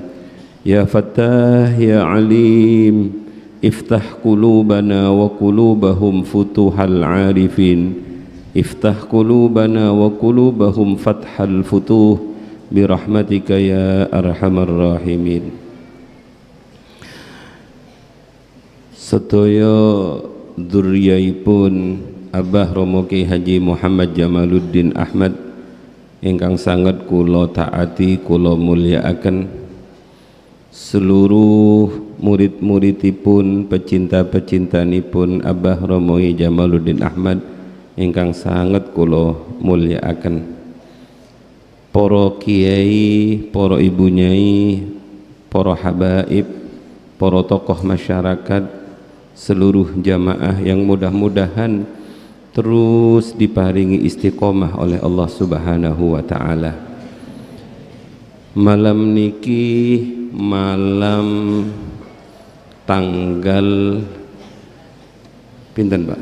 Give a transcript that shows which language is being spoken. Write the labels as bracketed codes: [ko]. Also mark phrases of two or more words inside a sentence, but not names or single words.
[ar] يا فتاح يا عليم افتح قلوبنا وقلوبهم فتوح العارفين افتح قلوبنا وقلوبهم فتح الفتوح برحمتك يا أرحم الراحمين. [jv] Sedaya dzurriyaipun Abah Romo Ki Haji Muhammad Jamaluddin Ahmad ingkang sanget kula taati kula mulyakaken, seluruh murid-muridipun pecinta-pecintanipun Abah Romo Jamaluddin Ahmad ingkang sanget kula mulyakaken, para kiai, para ibu nyai, para habaib, para tokoh masyarakat, [id] seluruh jamaah yang mudah-mudahan terus diparingi istiqomah oleh Allah [ar] سبحانه وتعالى. [jv] Malam niki malam tanggal pinten Pak?